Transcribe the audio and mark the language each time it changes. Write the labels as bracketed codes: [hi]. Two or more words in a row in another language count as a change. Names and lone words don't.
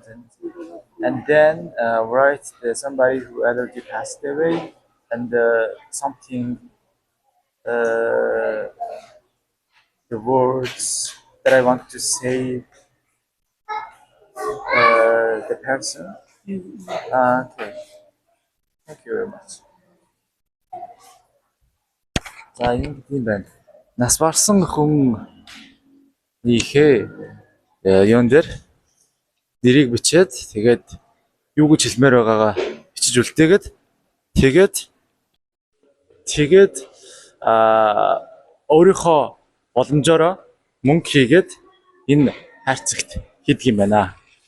[en] And then write somebody who already passed away and something, the words that I want to say the person. Okay. Thank you very much. [mn] За энэ тийм байна. Нас барсан хүн ийхээ юун дээр нэрийг бичээд тэгээд юу гэж хэлмээр байгаагаа бичиж үлдээгээд тэгээд өөрийнхөө боломжоор мөнгө хийгээд энэ хайрцагт хийдэг юм байна.